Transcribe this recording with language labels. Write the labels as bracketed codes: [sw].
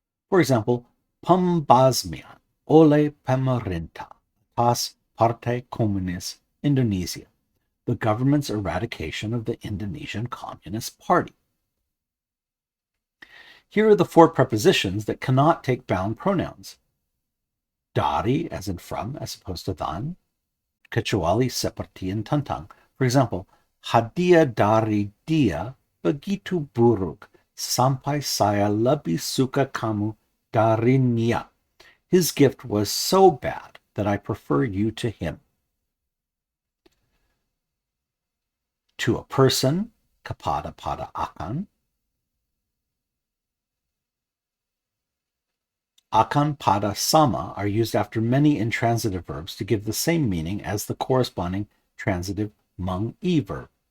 [en] For example, [id] pembasmian oleh pemerintah atas Partai Komunis Indonesia, [en] the government's eradication of the Indonesian Communist Party. Here are the 4 prepositions that cannot take bound pronouns. Dari, as in from, as opposed to than, [id] kecuali seperti [en] in TENTANG. For example, [id] hadiah dari dia begitu buruk sampai saya lebih suka kamu darinya. [en] His gift was so bad that I prefer you to him. To a person, [id] kepada pada akan. [en] Akan, pada, sama are used after many intransitive verbs to give the same meaning as the corresponding transitive meng-i verb.